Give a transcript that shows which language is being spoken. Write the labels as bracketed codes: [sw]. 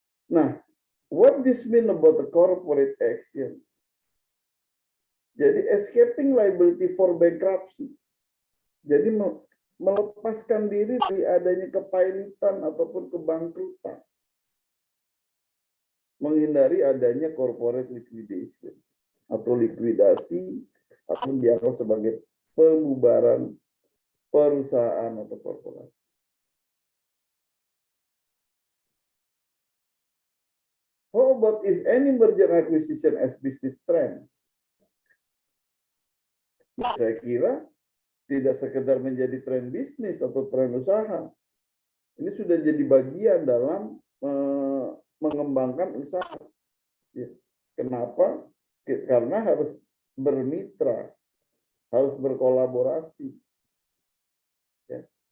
[id] Nah, [en] what this mean about the corporate action? [id] Jadi [en] escaping liability for bankruptcy. [id] Jadi melepaskan diri dari adanya kepailitan ataupun kebangkrutan. Menghindari adanya corporate liquidation atau likuidasi atau dianggap sebagai pembubaran perusahaan atau korporasi. [en] How about if any merger acquisition as business trend? [id] Saya kira tidak sekedar menjadi tren bisnis atau tren usaha. Ini sudah jadi bagian dalam mengembangkan usaha. Kenapa? Karena harus bermitra, harus berkolaborasi. Ya.